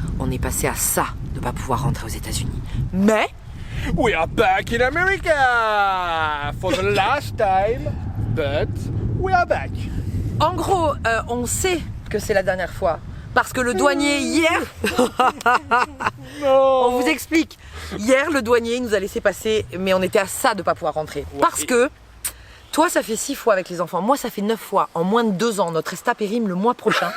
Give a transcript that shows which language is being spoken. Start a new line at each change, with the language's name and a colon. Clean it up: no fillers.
French: On est passé à ça de pas pouvoir rentrer aux États-Unis. Mais
English: We are back in America for the last time, but we are back.
French: en gros, on sait que c'est la dernière fois. Parce que le douanier, hier... On vous explique. Hier, le douanier nous a laissé passer, mais on était à ça de pas pouvoir rentrer. Ouais, Parce que... Toi, ça fait 6 fois avec les enfants. Moi, ça fait 9 fois. En moins de 2 ans, notre ESTA périme le mois prochain.